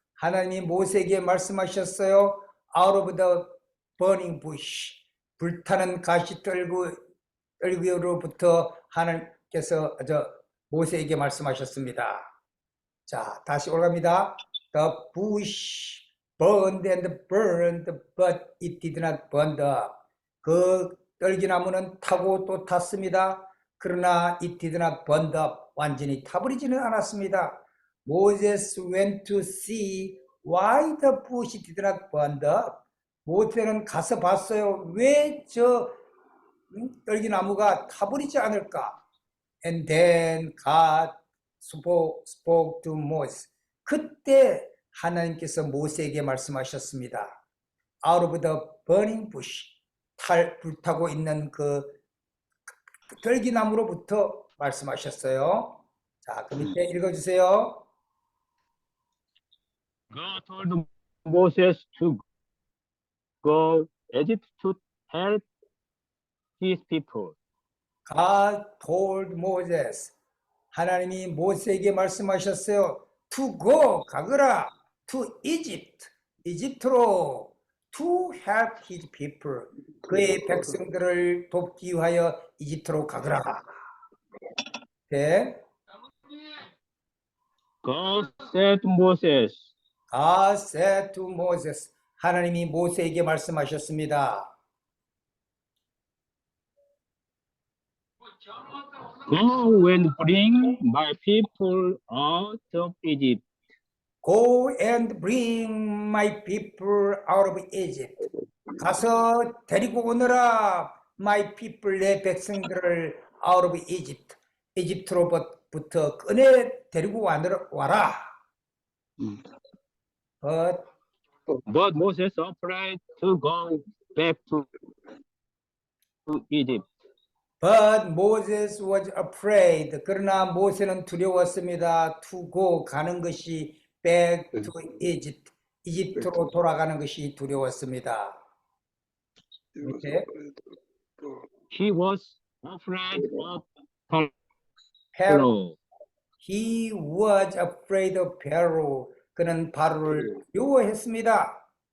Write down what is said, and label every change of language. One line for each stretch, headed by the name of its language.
Korean: 하나님이 모세에게 말씀하셨어요.
English: Out of the burning bush.
Korean: 불타는 가시떨기로부터 하나님께서 모세에게 말씀하셨습니다. 자, 다시 올라갑니다.
English: The bush burned and burned, but it did not burn up.
Korean: 그 떨기나무는 타고 또 탔습니다. 그러나
English: it did not burn up.
Korean: 완전히 타버리지는 않았습니다.
English: Moses went to see why the bush did not burn up.
Korean: 모세는 가서 봤어요. 왜 저 떨기나무가 타버리지 않을까?
English: And then God spoke to Moses.
Korean: 그때 하나님께서 모세에게 말씀하셨습니다.
English: Out of the burning bush.
Korean: 불타고 있는 그 떨기나무로부터 말씀하셨어요. 자, 그 밑에 읽어주세요.
English: God told Moses to go Egypt to help his people. God told Moses.
Korean: 하나님이 모세에게 말씀하셨어요.
English: To go,
Korean: 가거라.
English: To Egypt,
Korean: 이집트로.
English: To help his people.
Korean: 그의 백성들을 돕기 위하여 이집트로 가거라. 네.
English: God said to Moses, God said to Moses. 하나님이 모세에게 말씀하셨습니다. Go and bring my people out of Egypt. Go and bring my people out of Egypt.
Korean: 가서 데리고 오너라
English: my people,
Korean: 내 백성들을
English: out of Egypt.
Korean: 이집트로부터 꺼내 데리고 와라.
English: But Moses afraid to go back to Egypt. But Moses was afraid.
Korean: 그러나 모세는 두려웠습니다.
English: To go,
Korean: 가는 것이
English: back to Egypt.
Korean: 이집트로 돌아가는 것이 두려웠습니다. 밑에.
English: He was afraid of Pharaoh. Pharaoh. He was afraid of Pharaoh.
Korean: 그는 바로를 두려워했습니다.